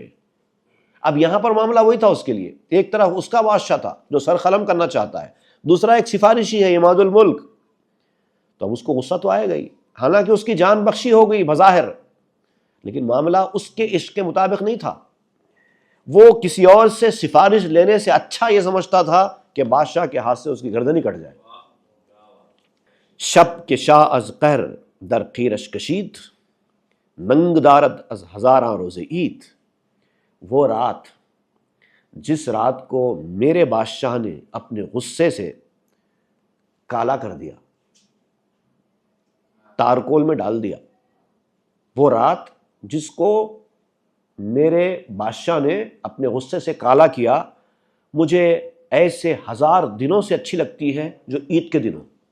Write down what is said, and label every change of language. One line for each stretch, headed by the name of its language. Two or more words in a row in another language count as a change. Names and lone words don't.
Urdu: اب یہاں پر معاملہ وہی تھا اس کے لیے، ایک طرف اس کا بادشاہ تھا جو سر قلم کرنا چاہتا ہے، دوسرا ایک سفارشی ہے عماد الملک، تو اب اس کو غصہ تو آئے گا ہی، حالانکہ اس کی جان بخشی ہو گئی بظاہر، لیکن معاملہ اس کے عشق کے مطابق نہیں تھا۔ وہ کسی اور سے سفارش لینے سے اچھا یہ سمجھتا تھا کہ بادشاہ کے ہاتھ سے اس کی گردن ہی کٹ جائے۔
Persian: شب کے شاہ از قہر در قیرش کشید، ننگ دارد از ہزاراں روز عید۔
Urdu: وہ رات، جس رات کو میرے بادشاہ نے اپنے غصے سے کالا کر دیا، تارکول میں ڈال دیا، وہ رات جس کو میرے بادشاہ نے اپنے غصے سے کالا کیا، مجھے ایسے 1000 دنوں سے اچھی لگتی ہے جو عید کے دنوں۔